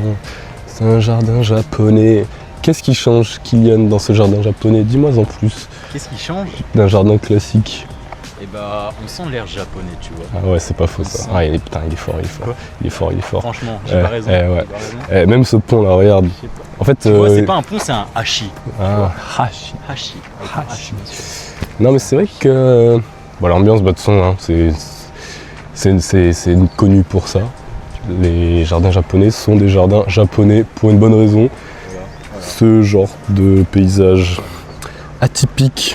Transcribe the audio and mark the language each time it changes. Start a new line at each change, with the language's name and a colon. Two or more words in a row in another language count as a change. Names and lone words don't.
French: C'est un jardin japonais. Qu'est-ce qui change, Kylian, dans ce jardin japonais? Dis-moi en plus. Qu'est-ce qui change? D'un jardin classique. Eh bah, on sent l'air japonais, tu vois. Ah ouais, c'est pas faux ça. Ah, putain, il est fort, il est fort. Quoi? Il est fort, il est fort. Franchement, j'ai pas raison. Ouais. J'ai pas raison. Même ce pont là, regarde. En fait. Tu vois, c'est pas un pont, c'est un hachi. Ah, hachi. Hachi. Hachi. Non, mais c'est vrai que. Bon, l'ambiance, bah, de toute façon, hein, c'est connu pour ça. Les jardins japonais sont des jardins japonais pour une bonne raison. Ce genre de paysage atypique.